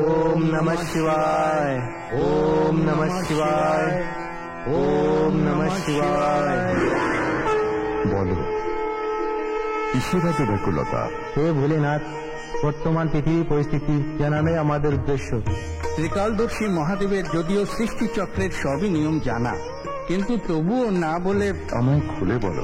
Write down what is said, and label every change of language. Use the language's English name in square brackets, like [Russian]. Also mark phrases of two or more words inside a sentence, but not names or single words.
[Sanskrit] ওম নমঃ শিবায়, ওম নমঃ শিবায়, ওম নমঃ শিবায়। [Bangla] বলো, কিসের এত ব্যাকুলতা? হে ভোলেনাথ, বর্তমান পৃথিবী পরিস্থিতি জানানোই আমাদের উদ্দেশ্য। ত্রিকালদর্শী মহাদেবের যদিও সৃষ্টিচক্রের সবই নিয়ম জানা, কিন্তু তবুও না বলে আমায় খুলে বলো।